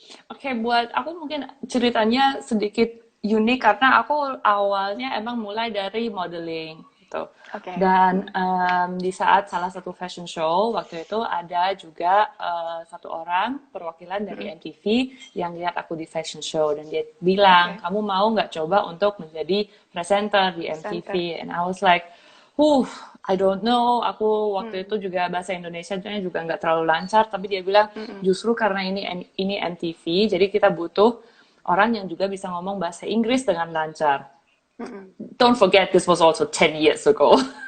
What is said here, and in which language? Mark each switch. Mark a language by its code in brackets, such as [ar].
[id] oke, buat aku mungkin ceritanya sedikit unik karena aku awalnya emang mulai dari modeling gitu. Oke. Dan di saat salah satu fashion show waktu itu ada juga satu orang perwakilan dari MTV yang lihat aku di fashion show dan dia bilang, Oke. kamu mau nggak coba untuk menjadi presenter di MTV? Presenter. [en] And I was like, I don't know. [id] Aku waktu itu juga bahasa Indonesianya juga nggak terlalu lancar, tapi dia bilang justru karena ini MTV, jadi kita butuh orang yang juga bisa ngomong bahasa Inggris dengan lancar. [en] Don't forget this was also 10 years ago.